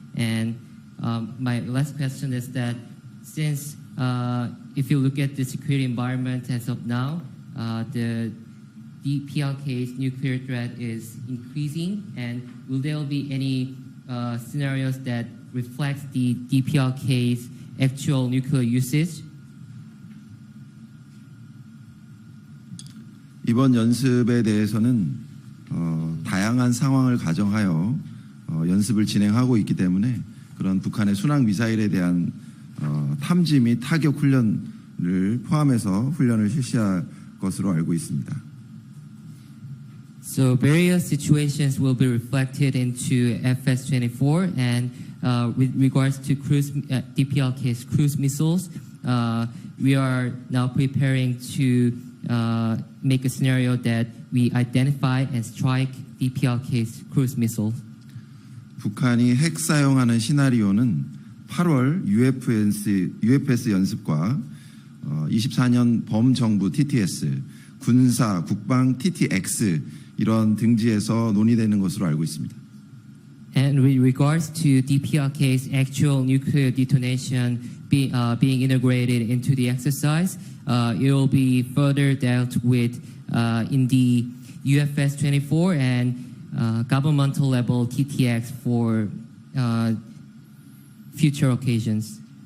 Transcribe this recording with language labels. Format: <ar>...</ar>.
<en>And my last question is that since if you look at the security environment as of now, the DPRK's nuclear threat is increasing, and will there be any scenarios that reflects the DPRK's actual nuclear usage?</en> <ko>이번 연습에 대해서는 다양한 상황을 가정하여 연습을 진행하고 있기 때문에 그런 북한의 순항 미사일에 대한 탐지 및 타격 훈련을 포함해서 훈련을 실시할 것으로 알고 있습니다.</ko> <en>So various situations will be reflected into FS-24, and with regards to DPRK's cruise missiles, we are now preparing to make a scenario that we identify and strike DPRK's cruise missiles.</en> <ko>북한이 핵 사용하는 시나리오는 8월 UFS 연습과 24년 범정부 TTS, 군사, 국방 TTX 이런 등지에서 논의되는 것으로 알고 있습니다.</ko> <en>And with regards to DPRK's actual nuclear detonation being integrated into the exercise, it will be further dealt with in the UFS-24 and governmental level TTX for future occasions.</en>